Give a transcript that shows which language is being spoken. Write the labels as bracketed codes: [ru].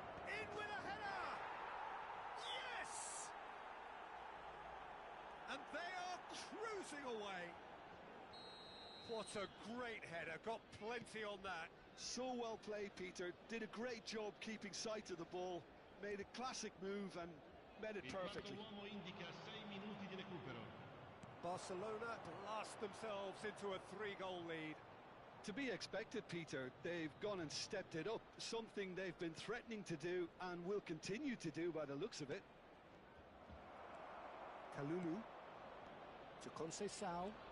[en] In with a header! Yes! And they are cruising away. What a great header, got plenty on that. So well played, Peter. Did a great job keeping sight of the ball. Made a classic move and met it [it] Il quarto [en] perfectly. [it] uomo indica 6 minuti di recupero. [en] Barcelona blast themselves into a 3-goal lead. To be expected, Peter. They've gone and stepped it up. Something they've been threatening to do and will continue to do by the looks of it. Kalulu to Conceição.